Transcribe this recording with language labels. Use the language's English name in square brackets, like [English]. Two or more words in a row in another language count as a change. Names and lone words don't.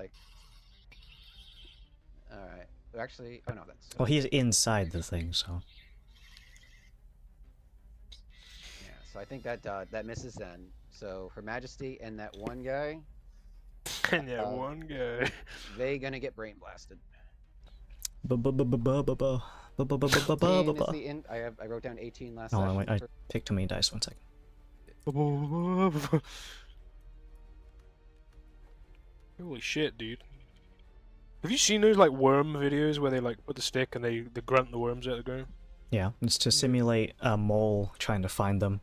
[English] like. All right. Actually, oh no, that's. Well, he's inside the thing, so. Yeah. So I think that misses Zen. So Her Majesty and that one guy, And yeah, one guy. they gonna get brain blasted. Ba-ba-ba-ba-ba-ba. 18 is Ba-ba-ba-ba-ba-ba. the I wrote down 18 last Oh, session. wait, I for- picked too many dice. 1 second. Holy shit, dude. Have you seen those like worm videos where they like put the stick and they grunt the worms out of the ground? Yeah, it's to simulate a mole trying to find them.